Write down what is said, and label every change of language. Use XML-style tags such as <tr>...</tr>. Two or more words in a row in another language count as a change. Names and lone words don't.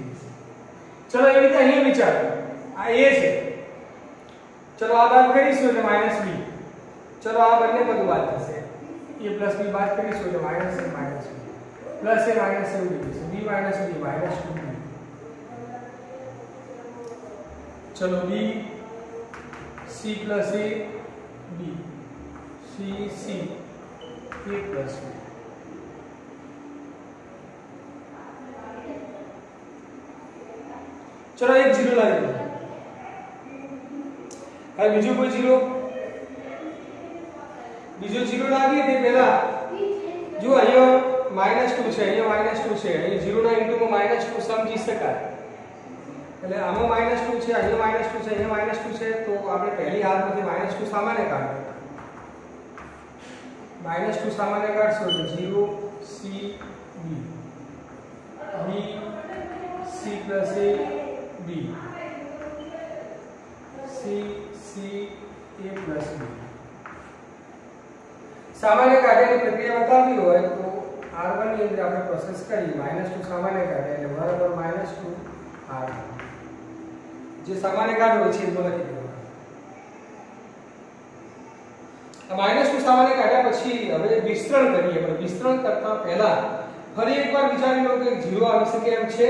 <gu>ચલો એ રીતે અહીંયા વિચારો, આ a છે, ચલો આ બાદ કરીશું એટલે -b, ચલો આ બંને બધું બાદ થશે, a પ્લસ b બાદ કરીશું એટલે -a -b પ્લસ a માઈનસ a ઉડી જશે, b માઈનસ b -2b.</gu> <hi>चलो b c प्लस a b c c a प्लस b. चलो एक जीरो लागी दो,</hi> <gu>હવે બીજો કોઈ બીજો જીરો લાગી તે પહેલા જો અહીંયા -2 છે, અહીંયા -2 છે, અહીંયા 0 ના ઇન્ટુમાં -2 સમજી શકાય. એટલે આમાં -2 છે, અહીંયા -2 છે, અહીંયા -2 છે, તો આપણે પહેલી હાલમાંથી -2 સામાન્ય કાઢો. -2 સામાન્ય કાઢશો તો 0 c b b c plus a b c c a plus b. સામાન્ય કાઢવાની પ્રક્રિયા બતાવવી હોય તો r1 ની અંદર આપણે પ્રોસેસ કરી -2 સામાન્ય કાઢે એટલે બરાબર -2 r1. જે સામાન્ય કાઢવો છે એ તો લખી દેવાનું. આ -2 સામાન્ય કાઢ્યા પછી હવે વિસ્તરણ કરીએ, પણ વિસ્તરણ કરતા પહેલા ફરી એકવાર વિચારી લો કે 0 આવી શકે એમ છે.</gu>